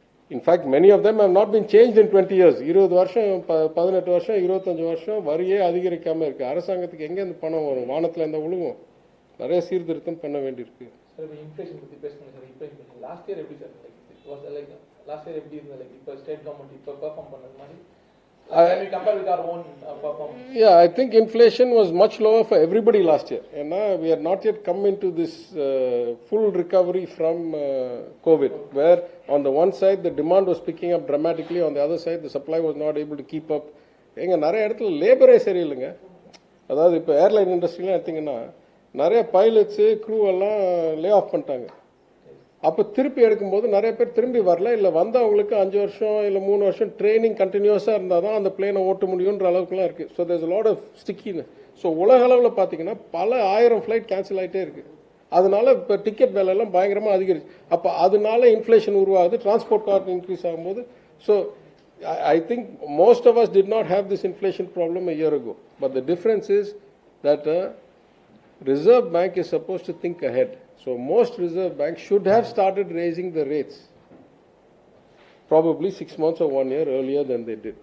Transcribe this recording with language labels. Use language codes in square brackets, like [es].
[en] In fact, many of them have not been changed in 20 years. [ta] 20 வருஷம் 18 வருஷம் 25 வருஷம் வரியே அதிகரிக்காமல் இருக்குது. அரசாங்கத்துக்கு எங்கே இந்த பணம் வரும்? வானத்தில் இந்த உழுவும். நிறைய சீர்திருத்தம் பண்ண வேண்டியிருக்கு. சார் இன்ஃப்ளேஷன் பற்றி பேசணும் சார். இப்போ லாஸ்ட் இயர் எப்படி சார் லாஸ்ட் இயர் எப்படி இருந்தது? இப்போ ஸ்டேட் கவர்மெண்ட் இப்போ பெர்ஃபார்ம் பண்ணது மாதிரி [en] can we compare with our own performance? Yeah, I think inflation was much lower for everybody last year. And we are not yet come into this full recovery from COVID, where on the one side the demand was picking up dramatically, on the other side the supply was not able to keep up. [ta] எங்க நிறைய இடத்துல லேபரே சரியில்லைங்க. அதாவது இப்போ airline இண்டஸ்ட்ரிலாம் எடுத்திங்கன்னா நிறைய pilots crew எல்லாம் lay off பண்ணிட்டாங்க. அப்போ திருப்பி எடுக்கும்போது நிறைய பேர் திரும்பி வரல, இல்லை வந்தவங்களுக்கு 5 வருஷம் இல்லை 3 வருஷம் ட்ரைனிங் கண்டினியூஸாக இருந்தால் தான் அந்த பிளேனை ஓட்ட முடியுன்ற அளவுக்குலாம் இருக்குது. [en] So there's lot of ஸ்டிக்கின்னு. [ta] So உலக அளவில் பார்த்தீங்கன்னா பல 1000 ஃப்ளைட் கேன்சல் ஆகிட்டே இருக்குது. அதனால இப்போ டிக்கெட் விலையெல்லாம் பயங்கரமாக அதிகரிச்சு. அப்போ அதனால இன்ஃப்ளேஷன் உருவாகுது, டிரான்ஸ்போர்ட் காஸ்ட் இன்க்ரீஸ் ஆகும்போது. [en] So I think most of us did not have this inflation problem a year ago. But the difference is that Reserve Bank is supposed to think ahead. So most Reserve Banks should have started raising the rates probably 6 months or 1 year earlier than they did.